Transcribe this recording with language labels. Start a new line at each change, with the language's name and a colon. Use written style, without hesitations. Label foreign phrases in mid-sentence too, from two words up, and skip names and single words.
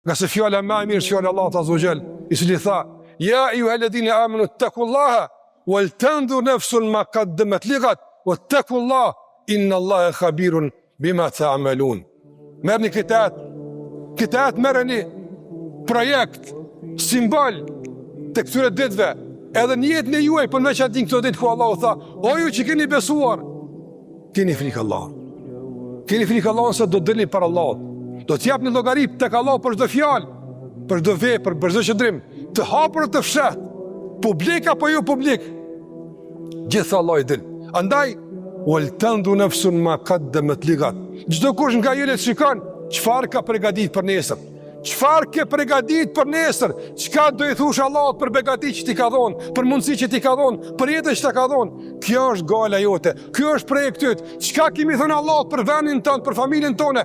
Albanian: Nga se fjala më e mirë fjala Allahut
Arabic: عز وجل,
Albanian: i cili tha:
Arabic: "يا أيها الذين آمنوا اتقوا الله ولتنظر نفس ما قدمت لغد واتقوا الله إن الله خبير بما تعملون."
Albanian: Merrni këtë merrni projekt, simbol të këtyre ditëve, edhe në jetën e juaj, për në veçantë këto ditë ku Allahu tha: "O ju që keni besuar, keni frikë Allahut. Keni frikë Allahut se do të dilni para Allahut. Do të japni llogari tek Allahu për çdo fjalë, për çdo vepër, për çdo qëndrim, të hapur të fshat, publik apo jo publik. Gjithë Allah i din. Andaj
Arabic: ولتنظر نفس ما قدمت لغد."
Albanian: Çdo kush nga ju le të shikon çfarë ka përgatitur për nesër. Çfarë ke përgatitur për nesër? Çka do i thush Allahut për begati që ti ka dhënë, për mundësi që ti ka dhënë, për jetën që ta ka dhënë? Kjo është gala jote. Ky është projekti yt. Çka kemi thënë Allahut për vendin tonë, për familjen tonë?